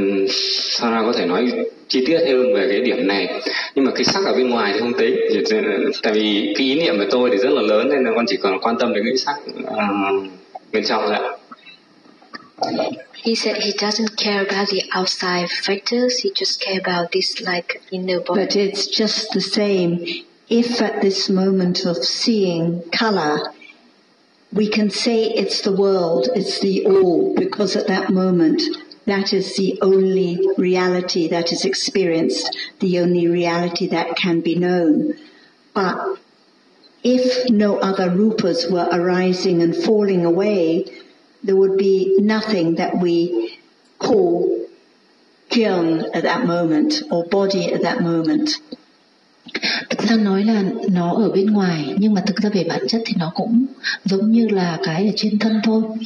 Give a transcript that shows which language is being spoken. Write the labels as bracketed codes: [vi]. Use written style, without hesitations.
[vi] Sara có thể nói chi tiết hơn về cái điểm này, nhưng mà cái sắc ở bên ngoài thì không tính, tại vì cái ý niệm của tôi thì rất là lớn nên là con chỉ còn quan tâm đến cái sắc bên trong thôi ạ. [en] He said he doesn't care about the outside factors, he just care about this like inner body. But it's just the same. If at this moment of seeing color, we can say it's the world, it's the all, because at that moment that is the only reality that is experienced, the only reality that can be known. But if no other rupas were arising and falling away, there would be nothing that we call kiln at that moment or body at that moment. [vi] Thực ra nói là nó ở bên ngoài, nhưng mà thực ra về bản chất thì nó cũng giống như là cái ở trên thân thôi.